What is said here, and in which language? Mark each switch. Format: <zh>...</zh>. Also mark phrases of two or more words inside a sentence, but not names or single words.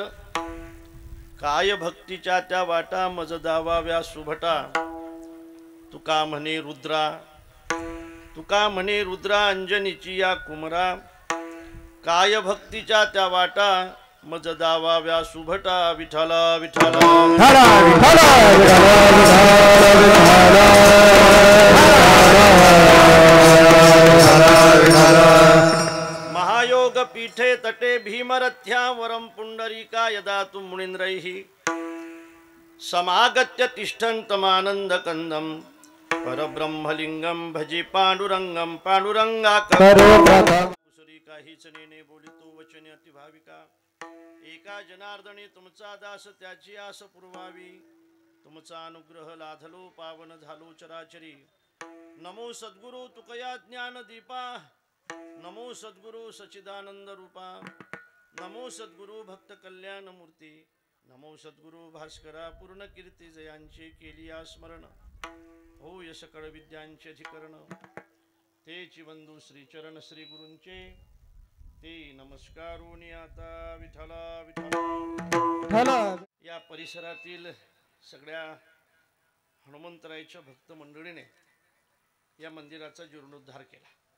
<mr>काय भक्तीच्या त्या वाटा, मज दावा व्यासुभटा. तुका म्हणे रुद्रा, तुका म्हणे रुद्रा, अंजनीची या कुमरा. काय भक्तीच्या त्या वाटा, मज दावा व्यासुभटा.</mr> <sa>विठला विठला महायोग पीठे तटे भीमरथ्या वरम पुंडरीका. यदा तु मुनींद्रैः समागत्य तिष्ठन्तमानंद कंदम. परब्रह्मलिंगम भजे पांडुरंगम.</sa> <mr>पांडुरंगा काहीच नेने बोलितो वचने अति भाविका. एका जनार्दने तुमचा दास त्याची आस पुरवावी. तुमचा अनुग्रह लाधलो पावन झालो चराचरी. नमो सद्गुरु तुकया ज्ञान दीपा. नमो सद्गुरु सचिदानंद रूपा. नमो सद्गुरु भक्त कल्याण मूर्ती. नमो सद्गुरु भास्करा पूर्ण कीर्ती. जयांची केली स्मरण, हो यश कळ विद्यांचे अधिकरण. तेची वंदू श्री चरण श्री गुरूंचे. ते नमस्कारोनी आता विठला विठला. या परिसरातील सगळ्या हनुमंतरायाच्या भक्त मंडळीने या मंदिराचा जीर्णोद्धार केला.</mr>